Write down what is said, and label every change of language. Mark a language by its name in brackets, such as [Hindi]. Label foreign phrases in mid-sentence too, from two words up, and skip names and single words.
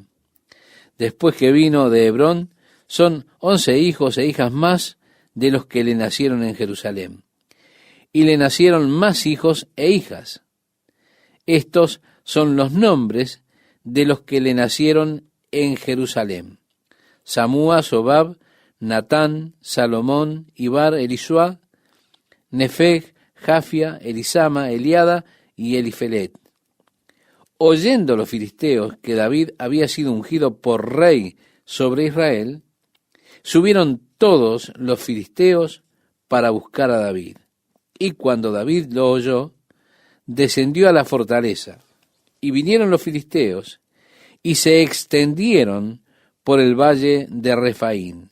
[Spanish] Después que vino de Hebrón, son 11 hijos e hijas más de los que le nacieron en Jerusalén. Y le nacieron más hijos e hijas. Estos son los nombres de los que le nacieron en Jerusalén: Samúa, Sobab, Natán, Salomón, Ibar, Elisuá, Nefeg, Jafia, Elisama, Eliada y Elifelet. Oyendo los filisteos que David había sido ungido por rey sobre Israel, subieron todos los filisteos para buscar a David. Y cuando David lo oyó, descendió a la fortaleza, y vinieron los filisteos, y se extendieron por el valle de Refaín.